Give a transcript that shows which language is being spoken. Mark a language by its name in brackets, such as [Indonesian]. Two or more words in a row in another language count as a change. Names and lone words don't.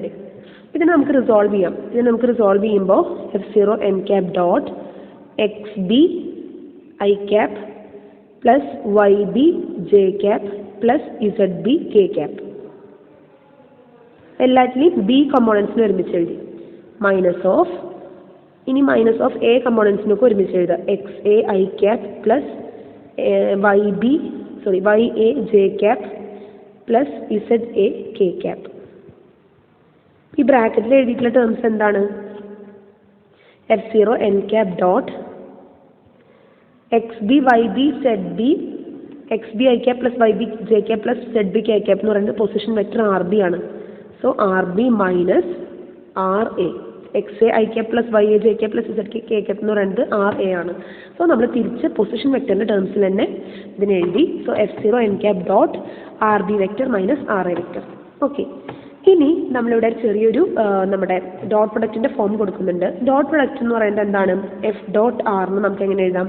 [Malayalam] ഇതിനെ നമുക്ക് റിസോൾവ് ചെയ്യാം. ചെയ്യുമ്പോൾ F0 [English] n cap dot xb I cap plus yb j cap plus zb k cap [Malayalam] എല്ലാറ്റിനെയും b കമ്പോണൻസിന് ഒരുമിച്ച് എഴുതി. [English] minus of a [Malayalam] കമ്പോണൻസിനൊക്കെ ഒരുമിച്ച് എഴുതുക. [English] xa I cap പ്ലസ് ya j cap പ്ലസ് za k cap. [Malayalam] ഈ ബ്രാക്കറ്റിൽ എഴുതിയിട്ടുള്ള ടേംസ് എന്താണ്? [English] F0 n cap dot x b y b z b x b i cap plus y b j cap plus z b k cap [Malayalam] എന്ന് പറയുന്നത് [English] position vector r b [Malayalam] ആണ്. [English] so r b minus r a, x a i cap plus y a j cap plus z k k cap [Malayalam] എന്ന് പറയുന്നത് [English] r a [Malayalam] ആണ്. സോ നമ്മൾ തിരിച്ച് പൊസിഷൻ വെക്ടറിൻ്റെ ടേംസിൽ തന്നെ ഇതിനെ എഴുതി. [English] so F0 n cap dot r b vector minus r a vector. [Malayalam] ഓക്കെ, ഇനി നമ്മളിവിടെ ചെറിയൊരു നമ്മുടെ [English] dot product [Malayalam] ഫോം കൊടുക്കുന്നുണ്ട്. [English] dot product [Malayalam] എന്ന് പറയുന്നത് എന്താണ്? [English] f dot r [Malayalam] എന്ന് നമുക്ക് എങ്ങനെ എഴുതാം?